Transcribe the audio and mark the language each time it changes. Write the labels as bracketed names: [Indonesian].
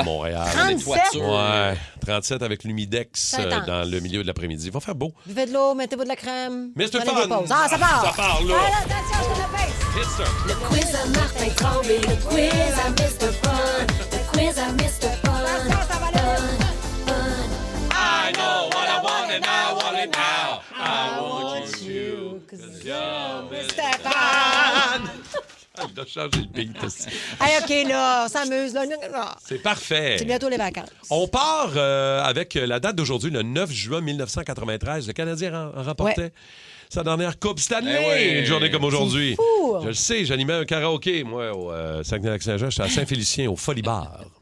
[French] À Montréal. 37? Ouais, 37 avec l'Humidex C'est intense. dans le milieu de l'après-midi. Il va faire beau. Buvez de l'eau, mettez-vous de la crème. Mais c'est prenez fun. des pauses. Ah, ça part! Ça part, là. Ah, attention, je te la baisse. Hit ça. Le quiz à Martin Tremblay, le quiz à Mr. Fun, le quiz à Mr. Fun. [English] I know what I want and I want it now. I want you, 'cause you're Mr. Fun. [French] Il a changé le beat aussi. Hey, OK, là, on s'amuse. Là. C'est parfait. C'est bientôt les vacances. On part avec la date d'aujourd'hui, le 9 juin 1993. Le Canadien remportait sa dernière Coupe Stanley. Eh oui. Une journée comme aujourd'hui. C'est fou. Je le sais, j'animais un karaoké, moi, au Saguenay-Lac-Saint-Jean. J'étais à Saint-Félicien, au Folly Bar.